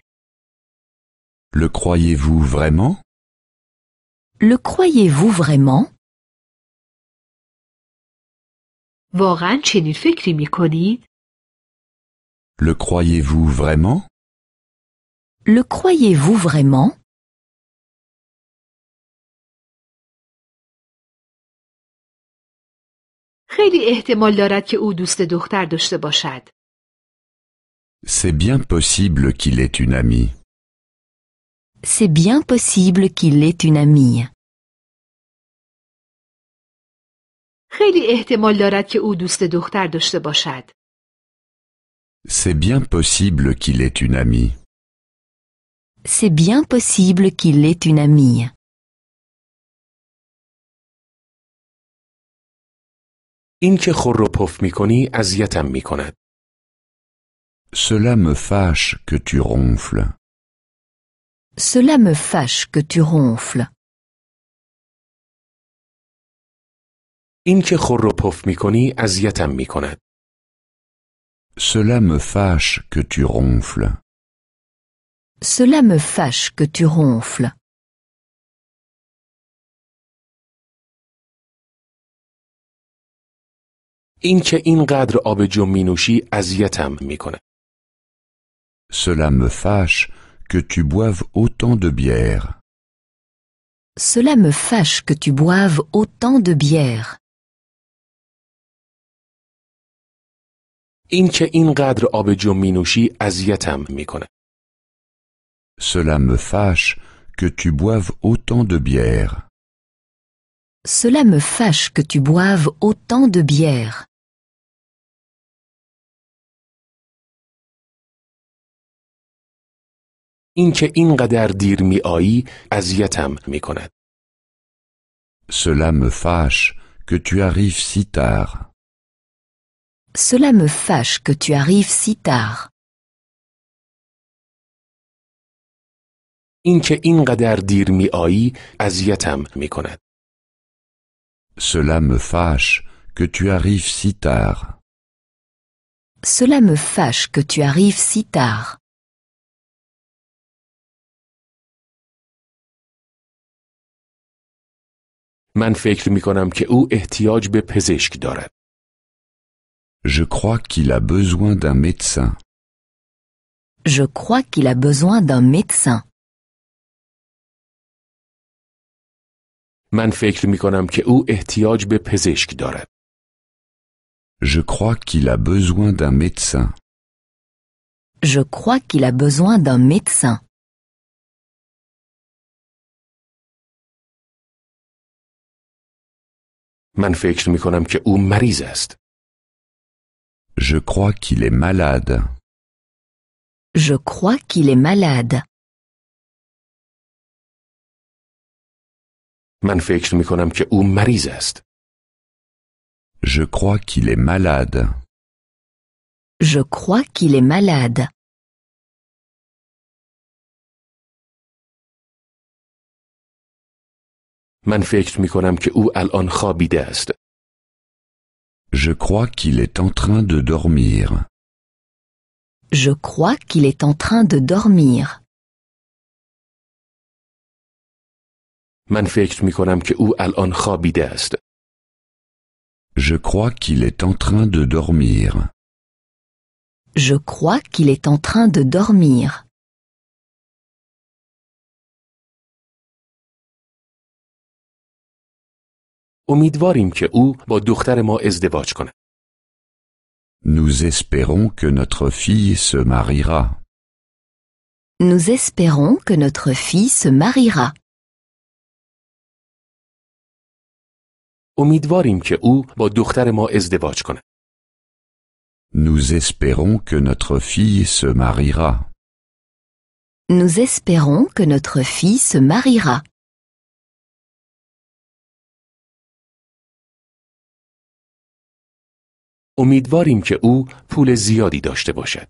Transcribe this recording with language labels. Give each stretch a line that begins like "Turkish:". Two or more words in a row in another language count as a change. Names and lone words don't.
French: Le croyez-vous vraiment? Le croyez-vous vraiment?
Persian: واقعا چنین فکری می کنید؟
French: Le croyez-vous vraiment? Le croyez-vous vraiment?
Persian: خیلی احتمال دارد که او دوست دختر داشته باشد.
French: C'est bien possible qu'il ait une amie. C'est bien possible qu'il ait une amie.
Persian: خیلی احتمال دارد که او دوست دختر داشته باشد.
French: C'est bien possible qu'il ait une amie. C'est bien possible qu'il ait une amie.
Persian: این که خور و پف می‌کنی اذیتم می‌کند.
French: Cela me fâche que tu ronfles. Cela me fâche que tu ronfles.
Persian: این که خور و پف می‌کنی اذیتم می‌کند.
French: Cela me fâche que tu ronfles. Cela me fâche que tu ronfles.
Persian: این که اینقدر آبجو می‌نوشی اذیتم می‌کند.
French: Cela me fâche que tu boives autant de bière. Cela me fâche que tu boives autant de bière.
Persian: این که اینقدر آبجو می‌نوشی اذیتم می‌کند.
French: Cela me fâche que tu boives autant de bière. Cela me fâche que tu boives autant de bière.
Persian: این که اینقدر دیر می‌آیی اذیتم می‌کند.
French: Cela me fâche que tu arrives si tard. Cela me fâche que tu arrives si tard.
Persian: این که اینقدر دیر می‌آیی اذیتم می‌کند.
French: Cela me fâche que tu arrives si tard. Cela me fâche que tu arrives si tard.
Persian: من فکر می‌کنم که او احتیاج به پزشک دارد.
French: Je crois qu'il a besoin d'un médecin. Je crois qu'il a besoin d'un médecin.
Persian: من فکر می کنم که او احتیاج به پزشک دارد.
French: Je crois qu'il a besoin d'un médecin. Je crois qu'il a besoin d'un médecin.
Persian: من فکر می کنم که او مریض است.
French: Je crois qu'il est malade. Je crois qu'il est malade.
Persian: من فکر می کنم که او مریض است.
French: Je crois qu'il est malade. Je crois qu'il est malade.
Persian: من فکر می کنم که او الان خوابیده است.
French: Je crois qu'il est en train de dormir. Je crois qu'il est en train de dormir.
Persian: من فکر می کنم که او الان خوابیده است.
French: Je crois qu'il est en train de dormir. Je crois qu'il est en train de dormir.
Persian: امیدواریم که او با دختر ما ازدواج کند.
French: Nous espérons que notre fille se mariera. Nous espérons que notre fille se mariera.
Persian: امیدواریم که او با دختر ما ازدواج کند.
French: Nous espérons que notre fille se mariera. Nous espérons que notre fille se mariera.
Persian: امیدواریم که او پول زیادی داشته باشد.